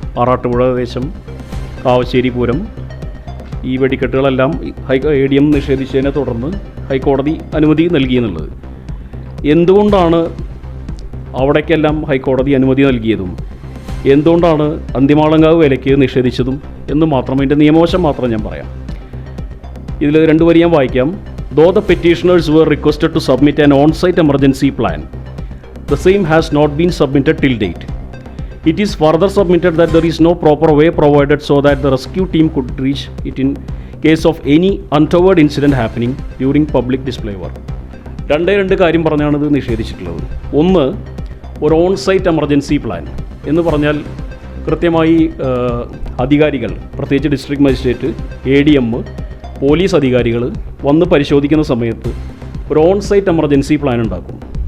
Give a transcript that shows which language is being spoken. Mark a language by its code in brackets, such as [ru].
[ml] ആറാട്ടുപുഴ ദേശം, കാവശ്ശേരി പൂരം, ഈ വെടിക്കെട്ടുകളെല്ലാം ADM നിഷേധിച്ചതിനെ തുടർന്ന് ഹൈക്കോടതി അനുമതി നൽകിയെന്നുള്ളത്. എന്തുകൊണ്ടാണ് അവിടേക്കെല്ലാം ഹൈക്കോടതി അനുമതി നൽകിയതും എന്തുകൊണ്ടാണ് അന്തിമഹാളങ്കാവ് വേലയ്ക്ക് നിഷേധിച്ചതും എന്ന് മാത്രം, അതിൻ്റെ നിയമവശം മാത്രം ഞാൻ പറയാം. ഇതിൽ രണ്ട് വരി ഞാൻ വായിക്കാം. [en] Though the petitioners were requested to submit an on-site emergency plan, the same has not been submitted till date. It is further submitted that there is no proper way provided so that the rescue team could reach it in case of any untoward incident happening during public display work. [ml] രണ്ട് കാര്യം പറഞ്ഞാണ് ഇത് നിഷേധിച്ചിട്ടുള്ളത്. ഒന്ന്, ഒരു on-site emergency plan എന്ന് പറഞ്ഞാൽ കൃത്യമായി അധികാരികൾ, പ്രത്യേകിച്ച് ഡിസ്ട്രിക്ട് മജിസ്ട്രേറ്റ്, ADM, പോലീസ് അധികാരികൾ വന്ന് പരിശോധിക്കുന്ന സമയത്ത് ഒരു ഓൺ-സൈറ്റ് എമർജൻസി പ്ലാൻ ഉണ്ടാക്കും.